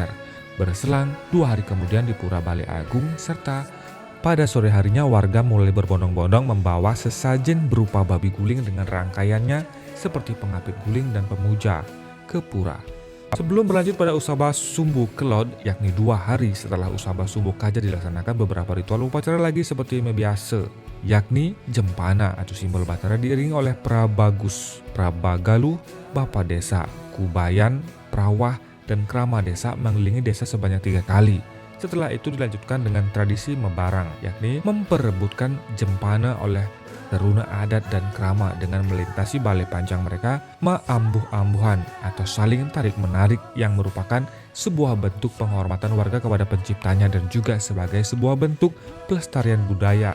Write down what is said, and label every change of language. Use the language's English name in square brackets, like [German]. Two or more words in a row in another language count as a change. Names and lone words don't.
[Indonesian] Berselang 2 hari kemudian di Pura Balai Agung serta pada sore harinya warga mulai berbondong-bondong membawa sesajen berupa babi guling dengan rangkaiannya seperti pengapit guling dan pemuja ke pura. Sebelum berlanjut pada Usaba Sumbu Kelod, yakni 2 hari setelah Usaba Sumbu Kaja dilaksanakan beberapa ritual upacara lagi seperti biasa, yakni jempana atau simbol Batara diiringi oleh Prabagus, Prabagalu, Bapa Desa, Kubayan, Prawah, dan Krama Desa mengelilingi desa sebanyak 3 kali. Setelah itu dilanjutkan dengan tradisi mebarang, yakni memperebutkan jempana oleh teruna adat dan krama dengan melintasi balai panjang mereka meambuh-ambuhan atau saling tarik-menarik yang merupakan sebuah bentuk penghormatan warga kepada penciptanya dan juga sebagai sebuah bentuk pelestarian budaya.